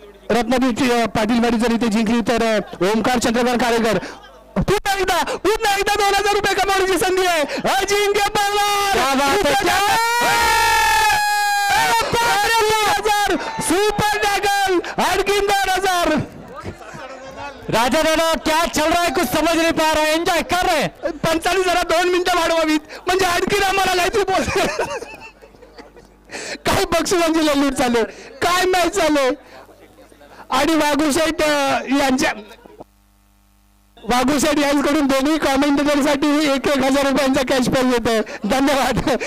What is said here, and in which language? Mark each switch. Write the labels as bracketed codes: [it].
[mr] रत्नदीप पाटीलवाडी जर इथे जिंकली तर ओमकार चंद्रकांत कारेकर पुन्हा एकदा 2000 रुपये कमावण्याची संधी आहे. अजिंक्य पवार सुपर टॅकल आणखी 2000. [hi] राजा दादा क्या चल रहा है, कुछ समझ नहीं पा रहा है, एंजॉय कर रहे हैं. [mr] 45 जरा 2 मिनिटं वाढवावीत म्हणजे आणखी आम्हाला काहीतरी बोल. काय बक्षिसांची लढत चालू, काय मॅच चालू. आणि वाघुशेठ यांच्याकडून दोन्ही कॉमेंटेटरसाठी 1,000 रुपयांचा कॅश प्राइज येतोय. धन्यवाद.